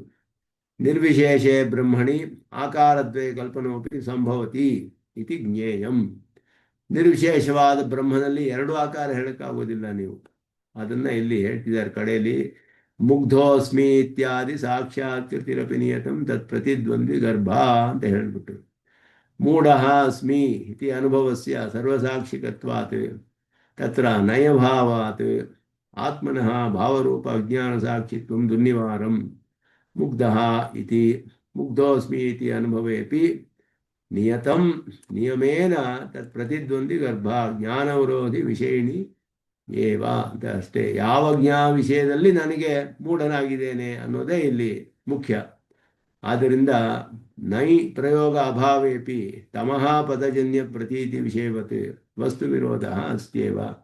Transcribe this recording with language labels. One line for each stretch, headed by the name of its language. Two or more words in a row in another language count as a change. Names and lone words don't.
Sanskrit: ನಿರ್ವಿಶೇಷೆ ಬ್ರಹ್ಮಣಿ ಆಕಾರದ್ವೇ ಕಲ್ಪನೋಪಿ ಸಂಭವತಿ ಇತಿ ಜ್ಞೇಯಂ.
Kannada: ನಿರ್ವಿಶೇಷವಾದ ಬ್ರಹ್ಮನಲ್ಲಿ ಎರಡು ಆಕಾರ ಹೇಳಕ್ಕಾಗೋದಿಲ್ಲ ನೀವು. ಅದನ್ನ ಇಲ್ಲಿ ಹೇಳ್ತಿದ್ದಾರೆ ಕಡೆಯಲ್ಲಿ.
Sanskrit: ಮುಗ್ಧೋಸ್ಮಿ ಇತ್ಯಾದಿ ಸಾಕ್ಷಾತ್ ಕೃತಿರಪಿ ನಿಯತಂ ತತ್ ಪ್ರತಿದ್ವಂದ್ವಿ ಗರ್ಭ
Kannada: ಅಂತ ಹೇಳಿಬಿಟ್ಟು.
Sanskrit: ಮೂಢ ಅಸ್ಮಿ ಇತಿ ಅನುಭವಸ್ಯ ಸರ್ವಸಾಕ್ಷಿಕತ್ವಾತ್ ತತ್ರ ನಯಭಾವಾತ್ ಆತ್ಮನಃ ಭಾವರೂಪ ಅಜ್ಞಾನ ಸಾಕ್ಷಿತ್ವಂ ದುರ್ನಿವಾರಂ. ಮುಗ್ಧಃ ಇತಿ ಮುಗ್ಧೋಸ್ಮಿ ಇತಿ ಅನುಭವೇಪಿ ನಿಯತಂ ನಿಯಮೇನ ತತ್ ಪ್ರತಿದ್ವಂದ್ವಿ ಗರ್ಭ ಜ್ಞಾನವಿರೋಧಿ ವಿಷಯಿಣಿ ಏವ
Kannada: ಅಂತ ಅಷ್ಟೇ. ಯಾವ ವಿಷಯದಲ್ಲಿ ನನಗೆ ಮೂಢನಾಗಿದ್ದೇನೆ ಅನ್ನೋದೇ ಇಲ್ಲಿ ಮುಖ್ಯ.
Sanskrit: ಆದ್ದರಿಂದ ನೈ ಪ್ರಯೋಗ ಅಭಾವೇಪಿ ತಮಃ ಪದಜನ್ಯ ಪ್ರತೀತಿ ವಿಷಯವತ್ ವಸ್ತು ವಿರೋಧ ಅಸ್ತ್ಯೇವ.